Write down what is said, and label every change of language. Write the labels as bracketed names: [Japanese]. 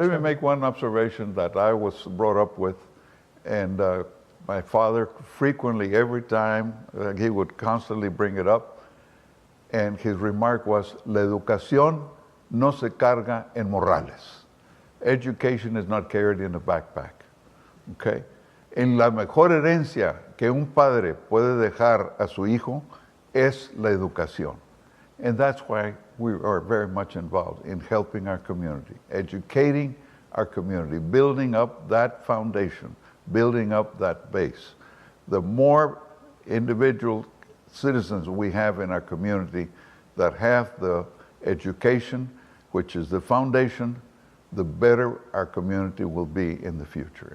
[English] Let me make one observation that I was brought up with, and my father frequently, every time, he would constantly bring it up, and his remark was, [Spanish] "La educación no se carga en morrales." [English] Education is not carried in a backpack, okay? [Spanish] En la mejor herencia que un padre puede dejar a su hijo es la educación. [English] And that's why we are very much involved in helping our community, educating our community, building up that foundation, building up that base. The more individual citizens we have in our community that have the education, which is the foundation, the better our community will be in the future.